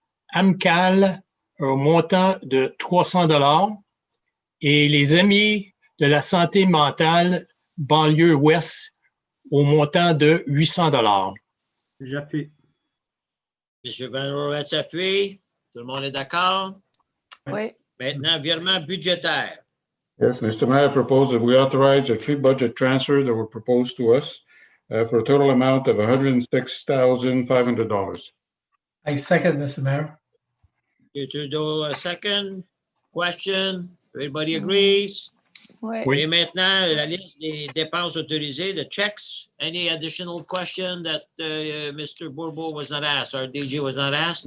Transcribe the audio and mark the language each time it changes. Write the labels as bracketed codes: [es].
[fr] AMCAL au montant de 300 $ et les Amis de la santé mentale banlieue ouest au montant de 800 $. J'appuie. M. Van Roretz appuie. Tout le monde est d'accord? Oui. Maintenant, virement budgétaire. [en] Yes, Mr. Mayor, I propose that we authorize the three budget transfers that were proposed to us for a total amount of $106,500. I second, Mr. Mayor. You to do a second question. Everybody agrees? [fr] Oui. Oui. Et maintenant, la liste des dépenses autorisées, [en] the checks. Any additional question that Mr. Bourbeau was not asked, or DG was not asked?